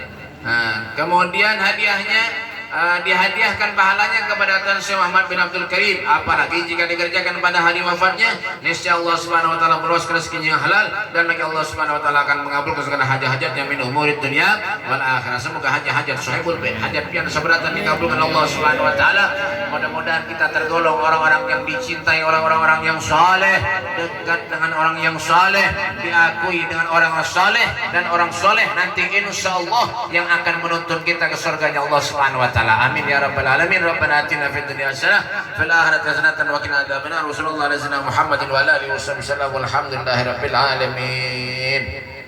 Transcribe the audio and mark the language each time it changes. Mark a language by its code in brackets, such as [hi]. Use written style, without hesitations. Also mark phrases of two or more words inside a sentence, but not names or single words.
[id] Kemudian hadiahnya dihadiahkan pahalanya kepada Tuan Syekh Muhammad bin Abdul Karim, apalagi jika dikerjakan pada hari wafatnya, niscaya Allah [ar] سبحانه وتعالى [id] meluaskan rezekinya yang halal dan lagi Allah [ar] سبحانه وتعالى [id] akan mengabulkan segala hajat-hajatnya [ar] من أمور الدنيا والآخرة. [id] Semoga hajat-hajat [ar] صاحب البيت, [id] hajat pian seberatan dikabulkan Allah [ar] سبحانه وتعالى. [id] Mudah-mudahan kita tergolong orang-orang yang dicintai oleh orang-orang yang saleh, dekat dengan orang yang saleh, diakui dengan orang saleh, dan orang saleh nanti insyaallah yang akan menuntun kita ke surganya Allah [ar] سبحانه وتعالى. آمين يا رب العالمين. ربنا آتنا في الدنيا حسنة في الآخرة حسنة وقنا عذاب النار. وصلى الله عليه وسلم محمد وآله وسلم. والحمد لله رب العالمين.